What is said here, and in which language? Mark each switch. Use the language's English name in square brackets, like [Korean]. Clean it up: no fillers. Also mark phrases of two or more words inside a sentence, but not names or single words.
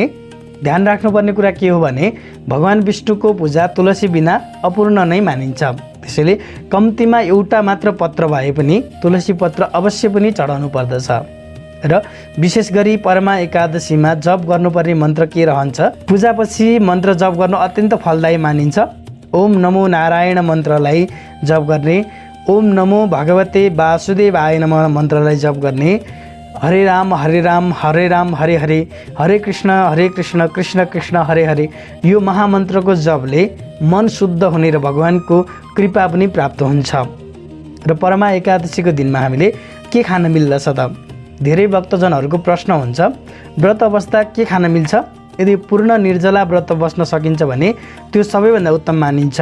[Nepali] ध्यान राख्नुपर्ने कुरा के हो भने भगवान विष्णुको पूजा तुलसी बिना अपूर्ण नै मानिन्छ। त्यसैले कम्तीमा एउटा मात्र पत्र भए पनि तुलसी पत्र अवश्य पनि चढाउनु पर्दछ। र विशेष गरी परमा एकादशीमा जप गर्नुपर्ने मन्त्र के रहन्छ? पूजापछि मन्त्र जप गर्नु अत्यन्त फलदायी मानिन्छ। [Sanskrit] ओम नमो नारायण [Nepali] मन्त्रलाई जप गर्ने। [Sanskrit] ओम नमो भगवते वासुदेवाय नमः [Nepali] मन्त्रलाई जप गर्ने। [Sanskrit] हरे राम हरे राम हरे हरे हरे कृष्ण कृष्ण कृष्ण हरे हरे [Nepali] यो महामन्त्रको जपले मन शुद्ध हुने र भगवानको कृपा पनि प्राप्त हुन्छ। र परमा एकादशीको दिनमा हामीले के खान मिल्दछ त? धेरै भक्तजनहरूको प्रश्न हुन्छ, व्रत बस्दा के खान मिल्छ? यदि पूर्ण निर्जला व्रत बस्न सकिन्छ भने त्यो सबैभन्दा उत्तम मानिन्छ।